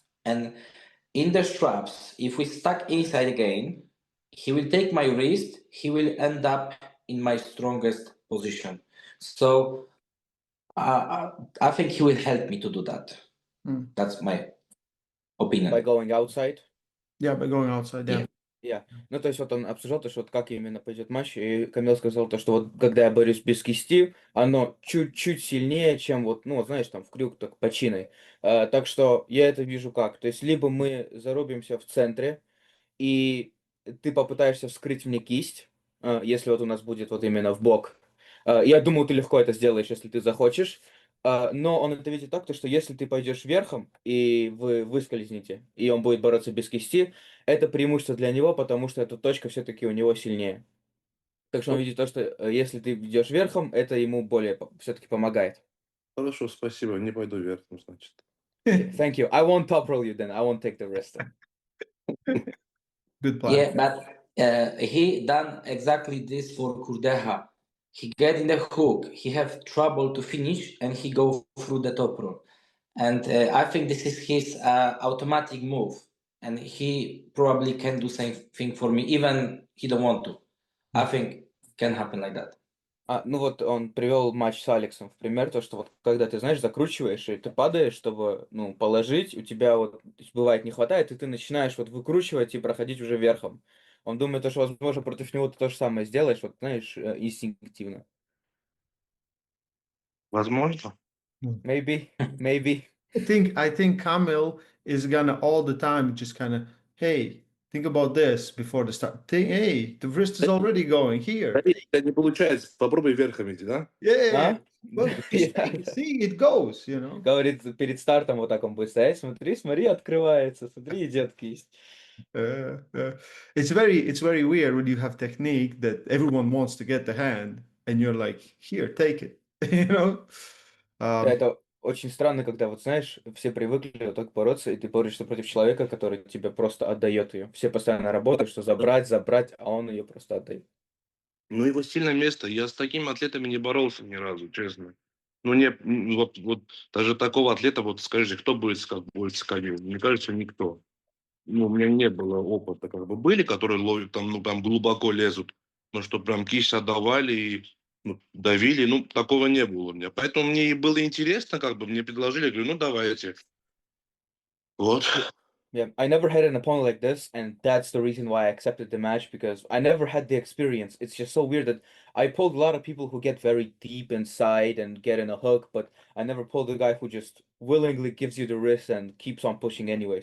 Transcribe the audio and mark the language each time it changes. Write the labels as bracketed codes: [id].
[en] And in the straps, if we stuck inside again, he will take my wrist, he will end up in my strongest position. So I think he will help me to do that. Mm. That's my By opinion. going outside. Yeah, by going outside, yeah. Yeah. Yeah. [ru] Ну, то есть вот он обсуждал то, что вот как именно пойдет матч, и Камил сказал то, что вот когда я борюсь без кисти, оно чуть-чуть сильнее, чем вот, ну, вот знаешь, там в крюк так починой. Так что я это вижу как. То есть либо мы зарубимся в центре, и ты попытаешься вскрыть мне кисть, если вот у нас будет вот именно в бок. Я думаю, ты легко это сделаешь, если ты захочешь. Но он это видит так, то, что если ты пойдешь верхом, и вы выскользнете, и он будет бороться без кисти, это преимущество для него, потому что эта точка все-таки у него сильнее. Так что он Ну, видит то, что если ты идешь верхом, это ему более все-таки помогает. хорошо, спасибо. Не пойду верхом, значит. [en] Okay, thank you. I won't top roll you then. I won't take the risk then. Good plan. Yeah, but he done exactly this for Kurdeha. He get in the hook, he have trouble to finish, and he go through the top rope. And I think this is his automatic move, and he probably can do same thing for me, even he don't want to. I think can happen like that. [ru] Ну вот он привел матч с Алексом в пример, то, что вот когда ты, знаешь, закручиваешь, и ты падаешь, чтобы, ну, положить, у тебя вот, то есть, бывает, не хватает, и ты начинаешь вот выкручивать и проходить уже верхом. Он думает, то, что, возможно, против него ты то же самое сделаешь, вот, знаешь, инстинктивно. Возможно. [en] Maybe, maybe. I think Kamil is gonna all the time just kind of, hey, think about this before the start. Think, hey, the wrist is already going here. [ru] Да не получается. Попробуй верхом идти, да? [en] Yeah. [ru] А? [en] Well, see, it goes, you know. [ru] Говорит, перед стартом вот так он будет стоять, смотри, смотри, открывается, смотри, идет кисть. [en] It's very weird when you have technique that everyone wants to get the hand, and you're like, here, take it, you know. [ru] Да, это очень странно, когда, вот знаешь, все привыкли вот так бороться, и ты борешься против человека, который тебе просто отдает ее. Все постоянно работают, что забрать, а он ее просто отдает. Ну, его сильное место. Я с такими атлетами не боролся ни разу, честно. Ну, не, вот даже такого атлета, вот скажите, кто будет с Камилом? Мне кажется, никто. Ну, у меня не было опыта, как бы были, которые ловят там, ну, там глубоко лезут, но что прям кисть отдавали и ну, давили, ну, такого не было у меня. Поэтому мне и было интересно, как бы мне предложили, я говорю, ну, давайте. Вот. [en] Yeah, I never had an opponent like this, and that's the reason why I accepted the match because I never had the experience. It's just so weird that I pulled a lot of people who get very deep inside and get in a hook, but I never pulled a guy who just willingly gives you the wrist and keeps on pushing anyway.